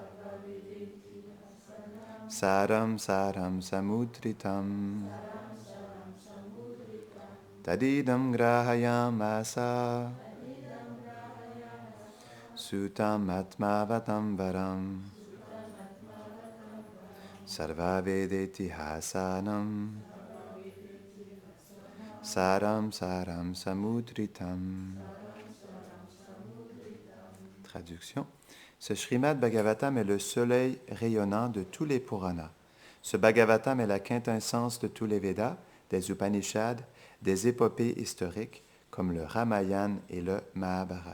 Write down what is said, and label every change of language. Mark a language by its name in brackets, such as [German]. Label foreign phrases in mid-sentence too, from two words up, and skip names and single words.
[Sanskrit] saram saram samudritam tadidam grahayamasa sutam atmavatam varam sarva vedeti hasanam saram saram samudritam. [French] Traduction. Ce Srimad Bhagavatam est le soleil rayonnant de tous les Puranas. Ce Bhagavatam est la quintessence de tous les Védas, des Upanishads, des épopées historiques comme le Ramayana et le Mahabharata.